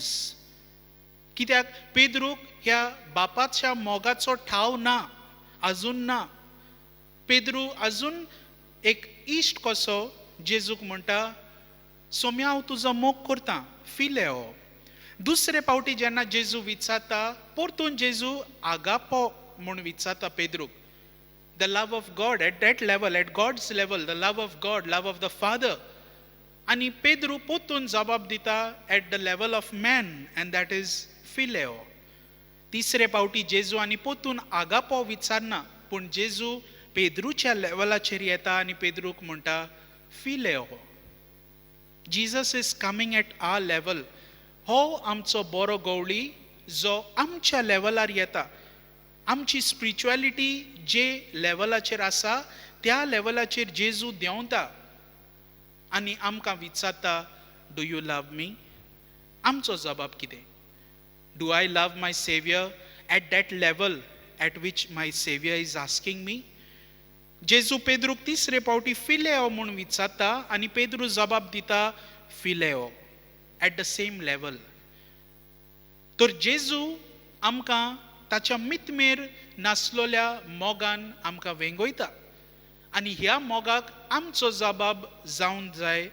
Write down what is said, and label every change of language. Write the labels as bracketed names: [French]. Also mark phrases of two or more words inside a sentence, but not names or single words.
[Konkani] कित्याक पेद्रूक ह्या बापाच्या मोगाचो ठाव ना, अजून ना. पेद्रू अजून एक इश्ट कसो जेजूक म्हणटा सोम्या हांव तुजो मोग करता, फिलेओ. दुसरे फावटी जेन्ना जेजू विचारता परतून जेजू आगापो म्हूण विचारता पेद्रूक. [English] the love of God at that level, at God's level, the love of God, love of the Father. [Konkani] आनी पेद्रू परतून जबाब दिता [English] at the level of man, and that is [Konkani] फिलेओ. तिसरे फावटी जेजू आनी परतून आगापो विचारना, पूण जेजू पेद्रूच्या लेवलाचेर येता आनी पेद्रूक म्हणटा फिलेओ. [English] Jesus is coming at our level. [Konkani] हो आमचो बरो गवळी जो आमच्या लेवलार येता. आमची स्पिरिच्युअलिटी जे लेवलाचेर आसा त्या लेवलाचेर जेजू देंवता आनी आमकां विचारता [English] do you love me. [Konkani] आमचो जबाब कितें? [English] do I love my saviour at that level at which my saviour is asking me. [Konkani] जेजू पेद्रूक तिसरे फावटी फिलेओ म्हूण विचारता आनी पेद्रू जबाब दिता फिलेओ [English] at the same level. [Konkani] तर जेजू आमकां ताच्या मितमेर नासलोल्या मोगान आमकां वेंगयता आनी ह्या मोगाक आमचो जबाब जावंक जाय.